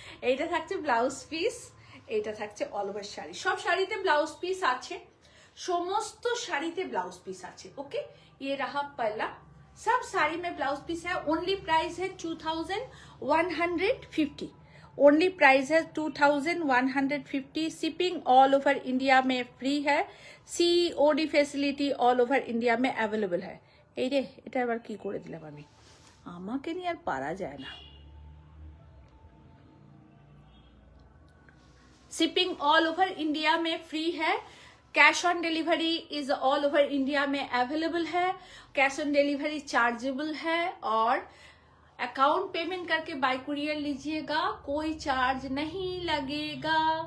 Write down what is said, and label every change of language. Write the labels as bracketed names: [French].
[Bangla] এইটা থাকছে blouse piece, এইটা থাকছে অল ওভার শাড়ি। সব শাড়িতে ব্লাউজ পিস আছে, সমস্ত শাড়িতে ব্লাউজ পিস আছে। [Hindi] ओके, ये रहा पहला, सब साड़ी में ब्लाउज पीस है। ओनली प्राइस है 2150। ओनली प्राइस है 2150। शिपिंग ऑल ओवर इंडिया में फ्री है। COD facility all over India में अवेलेबल है। [Bangla] এই রে, এটা আবার কি করে দিলাম আমি, আমাকে নিয়ে আর পারা যায় না। [Hindi] शिपिंग ऑल ओवर इंडिया में फ्री है। Cash on delivery is all over India में अवेलेबल है। कैश ऑन डिलीवरी चार्जेबल है, और अकाउंट पेमेंट करके बाय कुरियर लीजिएगा, कोई चार्ज नहीं लगेगा।